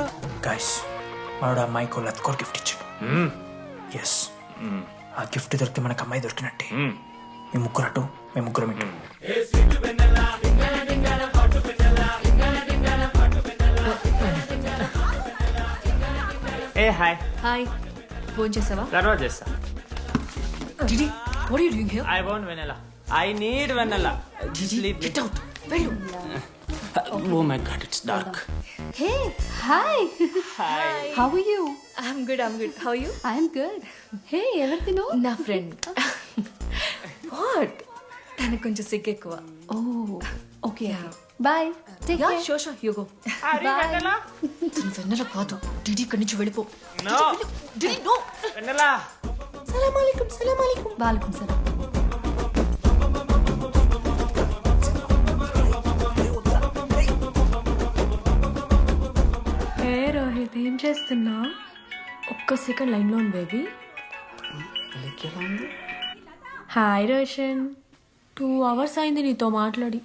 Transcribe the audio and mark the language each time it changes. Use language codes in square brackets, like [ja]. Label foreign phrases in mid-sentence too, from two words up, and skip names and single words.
[te] గైస్ మనోడు అమ్మాయికి లత్కోర్ గిఫ్ట్ ఇచ్చాడు. ఎస్, ఆ గిఫ్ట్ దొరికితే మనకు అమ్మాయి దొరికినట్టే. మీ ముగ్గురు అటు, మీ ముగ్గురు ఇటు. ఏ హాయ్. హాయ్, ఫోన్ చేసావా? తర్వాత చేస్తా. [en] Didi, what are you doing here? I want vanilla. I need vanilla. Didi, get out. Veru. Oh my god, it's dark. Hey, hi. Hi. How are you? I'm good. How are you? I'm good. [te] Hey, ఎవరిది నువ్వు? నా ఫ్రెండ్. What? తనకు కొంచెం సిగ్గు ఎక్కువ. [en] Oh, okay. Bye. Take care. Sure. You go. Are you vanilla? [te] తను వెన్నెల కాదు. డిడి ఇక్కడి నుంచి వెళ్ళిపో. [en] No. [te] డిడి, [en] no. Vanilla. [ar] سلام عليكم. وعليكم سلام. [te] ఏ రోహిత్, ఏం చేస్తున్నా? ఒక్క సెకండ్ లైన్లో ఉంది బేబీ. హాయ్ రోషన్, 2 hours అయింది నీతో మాట్లాడి.